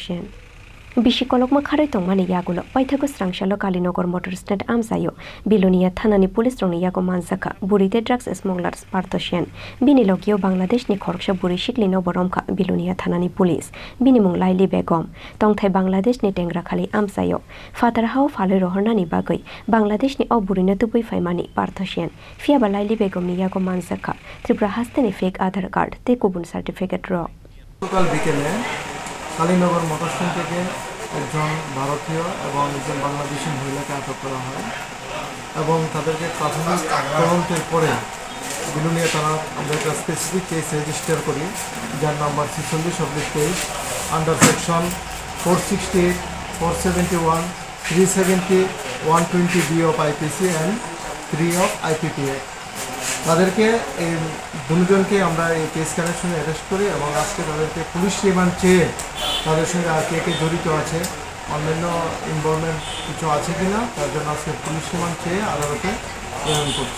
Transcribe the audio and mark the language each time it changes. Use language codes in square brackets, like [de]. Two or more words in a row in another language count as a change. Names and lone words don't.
[trp] Bisi kolokma kharai tongmani yagulo paithago srangshalo Kalinagar motor stand amsayo bilonia thanani police rongni yago manjaka burite [en] drugs smugglers [trp] Partho bini logio Bangladesh ni khoroksa buri shiklino boromkha bilonia thanani police bini mung Laili Begum tongthai Bangladesh ni tengra khali amsayo fatar hao falai rohornani bagoi Bangladesh ni oburina tubui faimani Partho fia ba Laili Begum ni yago manjaka Tripura haste ni [en] fake Aadhaar card [trp] te kubun certificate ro [bn] কালীনগর মোটর স্ট্যান্ড থেকে একজন ভারতীয় এবং একজন বাংলাদেশি মহিলাকে আটক করা হয় এবং তাদেরকে প্রাথমিক তদন্তের পরে বিলুনিয়া থানার আমরা একটা [en] specific case register [bn] করি যার নাম্বার 46/23 [en] under section [bn] 468, 471, 370, [en] 120 B of IPC and 3 of IPPA [bn] তাদেরকে এই দুজনকে আমরা এই [en] case connection arrest [bn] করি এবং আজকে তাদেরকে [en] police remand [bn] চেয়ে তাদের সঙ্গে আর কে জড়িত আছে অন্যান্য ইনভলভমেন্ট কিছু আছে কিনা তার জন্য আজকে [en] police remand [bn] চেয়ে আদালতে প্রেরণ করছি